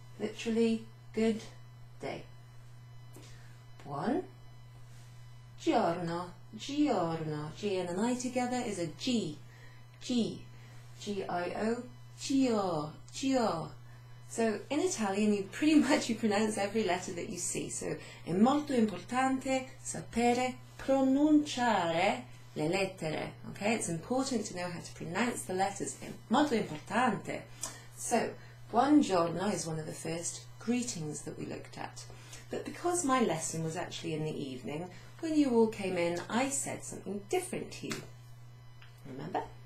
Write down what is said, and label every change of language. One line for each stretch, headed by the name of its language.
English: Literally, good day.
Italian: Buon giorno. Giorno.
English: G and an I together is a G. G. G-I-O. Gio. Gio. So in Italian you pretty much pronounce every letter that you see.
Italian: So è molto importante sapere pronunciare le lettere.
English: Okay, it's important to know how to pronounce the letters.
Italian: È molto importante.
English: So buongiorno is one of the first greetings that we looked at. But because my lesson was actually in the evening, when you all came in, I said something different to you. Remember?